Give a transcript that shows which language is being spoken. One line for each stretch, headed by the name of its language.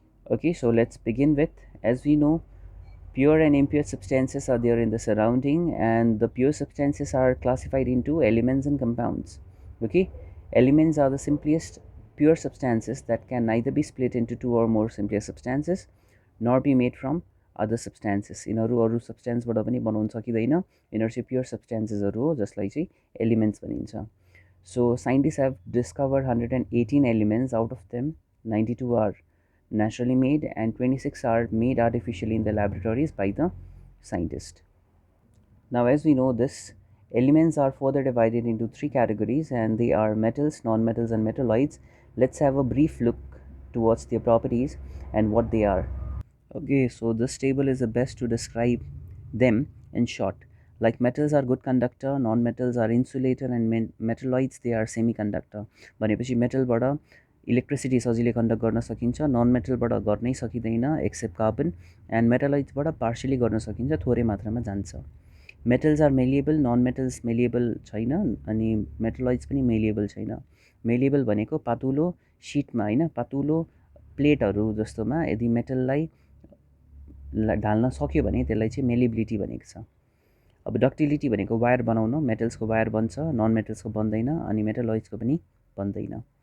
English: Okay, so let's begin with, as we know, pure and impure substances are there in the surrounding, and the pure substances are classified into elements and compounds. Okay, elements are the simplest pure substances that can neither be split into two or more simpler substances nor be made from other substances.
Nepali: यिनीहरू अरू सब्सटेन्सबाट पनि बनाउन सकिँदैन, यिनीहरू चाहिँ pure सब्सटेन्सेसहरू हो जसलाई चाहिँ एलिमेन्ट्स भनिन्छ.
English: So scientists have discovered 118 elements. Out of them, 92 are naturally made and 26 are made artificially in the laboratories by the scientist. Now, as we know, this elements are further divided into three categories, and they are metals, non-metals, and metalloids. Let's have a brief look towards their properties and what they are. Okay, so this table is the best to describe them in short. Like metals are good conductor, non-metals are insulator, and metalloids they are semiconductor.
Nepali: भनेपछि मेटलबाट electricity सजिलै conduct गर्न सकिन्छ, non मेटलबाट गर्नै सकिँदैन accept carbon, and मेटलोइड्सबाट partially गर्न सकिन्छ, थोरै मात्रामा जान्छ.
English: metals are malleable,
Nepali: non metals malleable छैन, अनि मेटलोइड्स पनि मेलिएबल छैन. मेलिएबल भनेको पातुलो सिटमा होइन, पातुलो प्लेटहरू जस्तोमा यदि मेटललाई ढाल्न सक्यो भने त्यसलाई चाहिँ मेलिबिलिटी भनेको छ. अब डक्टिलिटी भनेको वायर बनाउन, मेटल्सको वायर बन्छ, नन मेटल्सको बन्दैन, अनि मेटलोइड्सको पनि बन्दैन.